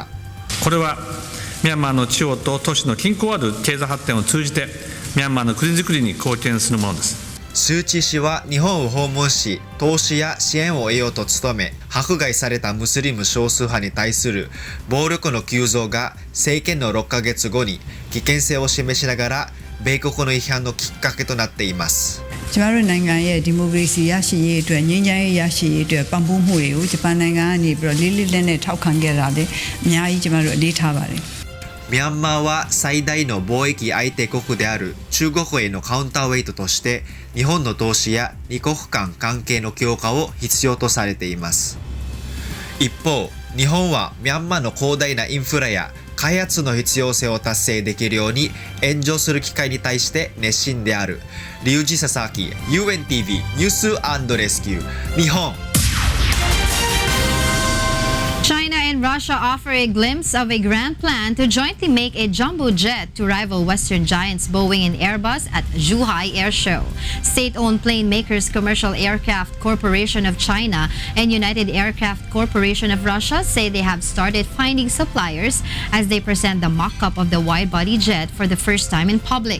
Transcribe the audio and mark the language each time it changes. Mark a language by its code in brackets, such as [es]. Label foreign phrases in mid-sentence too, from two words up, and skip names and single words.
[ja] これはミャンマーの地方と都市の均衡ある経済発展を通じてミャンマーの国づくりに貢献するものです。スー・チー氏は日本を訪問し投資や支援を得ようと努め迫害されたムスリム少数派に対する暴力の急増が政権の6ヶ月後に危険性を示しながら米国の批判のきっかけとなっています。 [my] ကျမတို့နိုင်ငံရဲ့ဒီမိုကရေစီရရှိရေးအတွက်ငြိမ်းချမ်းရေးရရှိရေးအတွက်ပံ့ပိုးမှုတွေကိုဂျပန်နိုင်ငံကနေပြီးတော့လေးလေးနက်နက်ထောက်ခံခဲ့တာလေအများကြီးကျမတို့အလေးထားပါတယ် [ja] ミャンマーは最大の貿易相手国である中国へのカウンターウェイトとして日本の投資や二国間関係の強化を必要とされています。一方、日本はミャンマーの広大なインフラや開発の必要性を達成できるように援助する機会に対して熱心である。リュウジ・ササキ UNTV ニュース&レスキュー日本。 [en] China and Russia offer a glimpse of a grand plan to jointly make a jumbo jet to rival Western giants Boeing and Airbus at Zhuhai Air Show. State-owned plane makers Commercial Aircraft Corporation of China and United Aircraft Corporation of Russia say they have started finding suppliers as they present the mock-up of the wide-body jet for the first time in public.